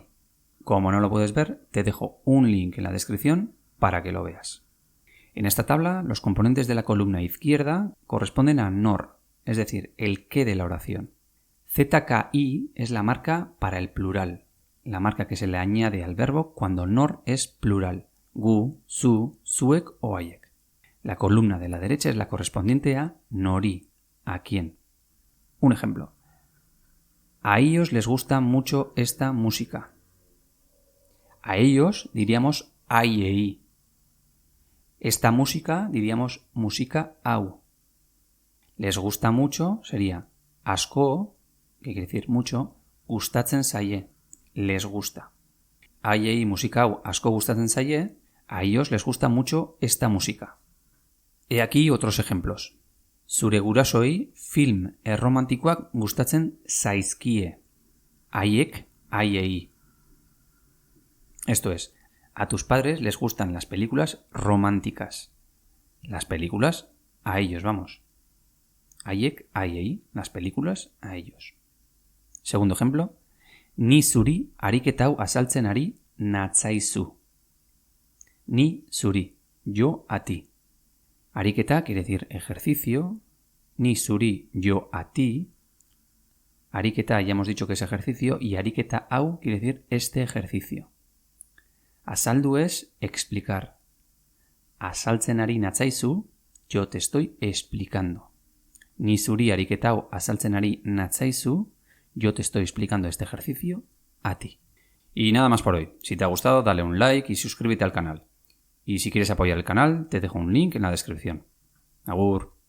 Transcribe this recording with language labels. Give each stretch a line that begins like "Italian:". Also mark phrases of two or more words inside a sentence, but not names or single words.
Spanish: Como no lo puedes ver, te dejo un link en la descripción para que lo veas. En esta tabla, los componentes de la columna izquierda corresponden a nor, es decir, el qué de la oración. ZKI es la marca para el plural, la marca que se le añade al verbo cuando nor es plural,
Basque: gu, zu, zuek o haiek.
Spanish: La columna de la derecha es la correspondiente a nori, a quién. Un ejemplo. A ellos les gusta mucho esta música. A ellos diríamos aiei. Esta música diríamos
Basque: musika hau.
Spanish: Les gusta mucho sería asko, que quiere decir mucho,
Basque: gustatzen zaie,
Spanish: les gusta.
Basque: Aiei musika hau asko gustatzen zaie,
Spanish: a ellos les gusta mucho esta música. He aquí otros ejemplos.
Basque: Zure gurasoei film erromantikoak gustatzen zaizkie. Haiek haiei.
Spanish: Esto es, a tus padres les gustan las películas románticas. Las películas a ellos, vamos.
Basque: Haiek haiei,
Spanish: las películas a ellos. Segundo ejemplo.
Basque: Ni zuri ariketa hau azaltzen ari natzaizu. Ni zuri,
Spanish: yo a ti. Ariketa quiere decir ejercicio.
Basque: Ni zuri,
Spanish: yo a ti. Ariketa ya hemos dicho que es ejercicio y
Basque: ariketa hau
Spanish: quiere decir este ejercicio. Azaldu es explicar.
Basque: Azaltzen ari natzaizu,
Spanish: yo te estoy explicando.
Basque: Ni zuri ariketa hau azaltzen ari natzaizu,
Spanish: yo te estoy explicando este ejercicio a ti. Y nada más por hoy. Si te ha gustado, dale un like y suscríbete al canal. Y si quieres apoyar el canal, te dejo un link en la descripción.
Basque: Agur.